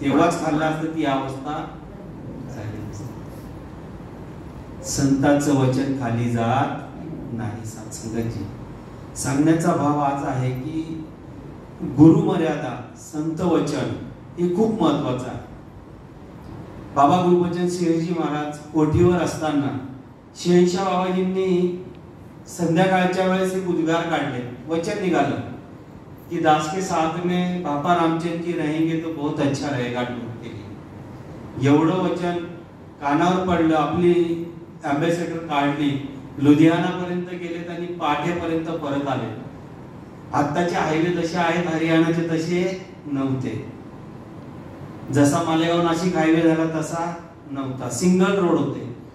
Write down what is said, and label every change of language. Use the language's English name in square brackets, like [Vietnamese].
[Marathi] तेव्हाच खाल्लं असतं ती अवस्था झाली। संतांचं वचन खाली जात नाही। सत्संगाची सांगण्याचा भाव आज आहे की गुरु मर्यादा, संत वचन हे खूप महत्वाचं आहे। बाबा गुरुबचन सिंहजी महाराज कोठीवर असताना शहनशाह बाबाजींनी संध्याकाळच्या वेळेस एक उद्गार काढले, वचन निघालं कि [Hindi] दास के साथ में बापा रामचंद्र जी रहेंगे तो बहुत अच्छा रहेगा टूर के लिए। [Marathi] एवढं वचन कानावर पडलं, आपली अँबॅसेडर काढली, लुधियाना पर्यंत गेलेत आणि पाठेपर्यंत परत आले। आत्ताचे हायवे जसे आहेत हरियाणाचे तसे नव्हते, जसा मालेगाव नाशिक हायवे झाला तसा नव्हता, सिंगल रोड होते।